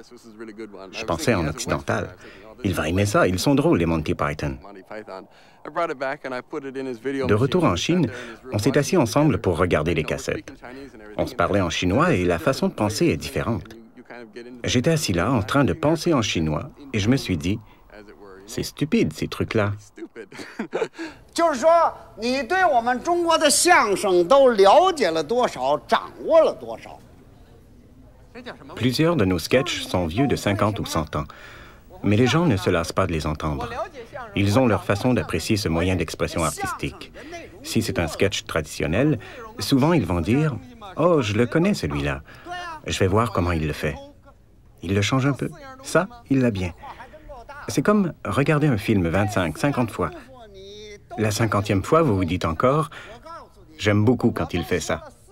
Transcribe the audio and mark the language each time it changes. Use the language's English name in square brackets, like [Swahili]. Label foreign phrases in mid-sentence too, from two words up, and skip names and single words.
[French] Je pensais en occidental. Il va aimer ça, ils sont drôles, les Monty Python. De retour en Chine, on s'est assis ensemble pour regarder les cassettes. On se parlait en chinois et la façon de penser est différente. J'étais assis là, en train de penser en chinois, et je me suis dit, c'est stupide, ces trucs-là. [Chinese] 就是说，你对我们中国的相声都了解了多少，掌握了多少？ [French] Plusieurs de nos sketchs sont vieux de 50 ou 100 ans. Mais les gens ne se lassent pas de les entendre. Ils ont leur façon d'apprécier ce moyen d'expression artistique. Si c'est un sketch traditionnel, souvent ils vont dire « Oh, je le connais celui-là. Je vais voir comment il le fait. » Il le change un peu. Ça, il l'a bien. C'est comme regarder un film 25, 50 fois. La 50e fois, vous vous dites encore « J'aime beaucoup quand il fait ça. »